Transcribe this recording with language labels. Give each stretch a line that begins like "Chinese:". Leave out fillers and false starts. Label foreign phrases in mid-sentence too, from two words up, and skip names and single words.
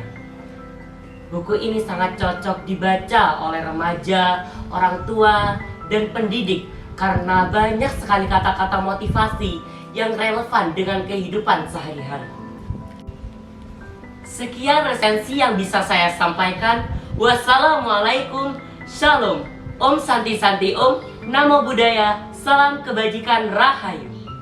Indonesian: Buku ini sangat cocok dibaca oleh remaja, orang tua, dan pendidik karena banyak sekali kata-kata motivasi yang relevan dengan kehidupan sehari-hari. Sekian resensi yang bisa saya sampaikan.
Arabic: Wassalamualaikum, shalom.
Sanskrit: Om Santi Santi Om,
Pali: Namo Buddhaya,
Indonesian: salam kebajikan Rahayu.